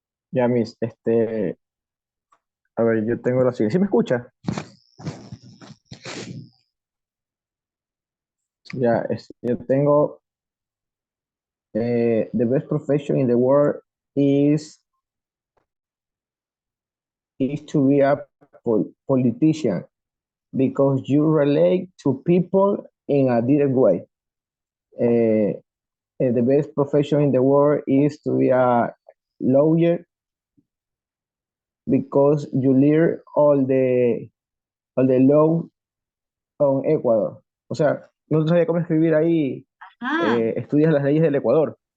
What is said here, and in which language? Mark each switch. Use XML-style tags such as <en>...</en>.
<es>Ya, Miss, a ver, yo tengo la siguiente. ¿Sí me escucha? Ya, yo tengo</es> <en>the best profession in the world is to be a politician because you relate to people in a direct way. The best profession in the world is to be a lawyer because you learn all the law on Ecuador.</en> <es>O sea, no sabía cómo escribir ahí. Estudias las leyes del Ecuador.</es>